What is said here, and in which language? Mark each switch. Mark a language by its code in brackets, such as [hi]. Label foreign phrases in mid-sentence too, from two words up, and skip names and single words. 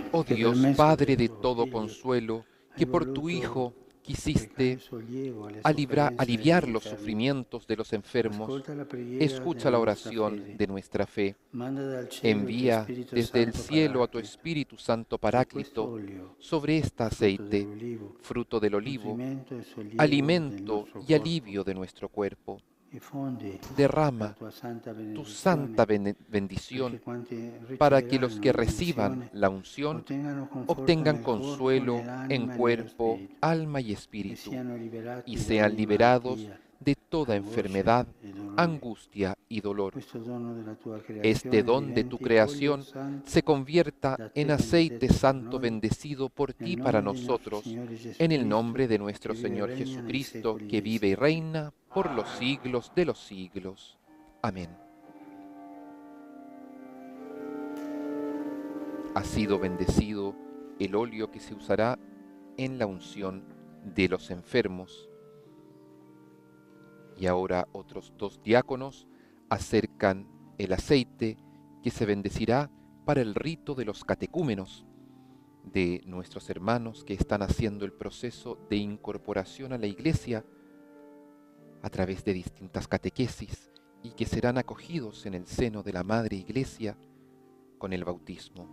[es] Oh [it] che per [es] Dios, [it] mezzo [es] Padre [it] del [es] de [it] tuo [es] todo [it] Figlio [es] consuelo, [it] hai [es] que por tu [it] voluto [es] Hijo [it] recare [es] quisiste [it] sollievo alle sofferenze [es] aliviar [it] degli [es] los [it] infermi, [es] sufrimientos de los enfermos, [it] ascolta la preghiera [es] escucha [it] della [es] la [it] nostra [es] oración [it] fede. [es] de nuestra fe. [it] Manda dal cielo il tuo [es] Envía [it] Spirito [es] desde el [it] Santo [es] cielo a tu [it] Paraclito [es] Espíritu Santo [it] su questo [es] Paráclito [it] olio, [es] sobre este [it] frutto [es] aceite, [it] dell'olivo, [es] fruto del olivo, [it] nutrimento e sollievo del [es] alimento [it] nostro [es] y [it] corpo, [es] alivio de nuestro cuerpo. [it] e fondi la [es] Derrama [it] tua santa [es] tu [it] benedizione [es] santa [it] perché [es] bendición [it] quanti [es] para que los [it] riceveranno [es] que [it] l'unzione [es] reciban la unción [it] ottengano conforto [es] obtengan [it] nel corpo, [es] consuelo en [it] nell'anima e nello [es] cuerpo, [it] spirito [es] alma y [it] e [es] espíritu, [it] siano [es] y [it] liberati da [es] sean [it] ogni [es] liberados [it] malattia, [es] de toda [it] angoscia [es] enfermedad, [it] e dolore. [es] angustia y dolor. [it] Questo dono della tua [es] Este [it] creazione [es] don de tu [it] diventi olio [es] creación [it] santo [es] se convierta [it] da [es] en [it] te [es] aceite [it] benedetto per [es] santo [it] noi, [es] bendecido por [it] nel [es] ti para [it] nome di nostro [es] nosotros, [it] Signore [es] en el [it] Jesucristo, [es] nombre de [it] che [es] nuestro [it] vive e [es] Señor [it] regna nei [es] Jesucristo, [it] secoli [es] que [it] dei [es] vive y [it] secoli. [es] reina por los siglos de los siglos. Amén. Ha sido bendecido el óleo que se usará en la unción de los enfermos. Y ahora otros dos diáconos acercan el aceite que se bendecirá para el rito de los catecúmenos, de nuestros hermanos que están haciendo el proceso de incorporación a la Iglesia a través de distintas catequesis y que serán acogidos en el seno de la Madre Iglesia con el bautismo.